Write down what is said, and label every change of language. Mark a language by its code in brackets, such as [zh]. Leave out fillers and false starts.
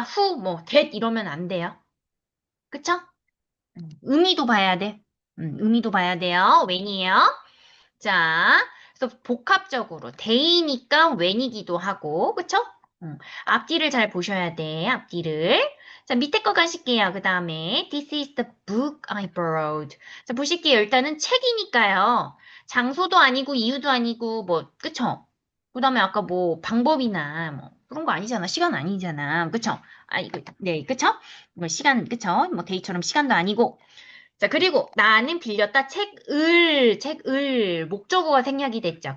[ko] 후, 뭐 that 이러면 안 돼요. 그쵸? 의미도 봐야 돼. 의미도 봐야 돼요. when이에요. 자, 그래서 복합적으로 day니까 when이기도 하고, 그쵸? 앞뒤를 잘 보셔야 돼. 앞뒤를. 자, 밑에 거 가실게요. 그 다음에 [en] This is the book I borrowed. [ko] 자, 보실게요. 일단은 책이니까요. 장소도 아니고 이유도 아니고 뭐 그쵸? 그 다음에 아까 뭐 방법이나 뭐 그런 거 아니잖아. 시간 아니잖아. 그쵸? 네, 그쵸? 뭐 시간, 그쵸? 뭐 데이처럼 시간도 아니고. 자, 그리고 나는 빌렸다 책을 목적어가 생략이 됐죠.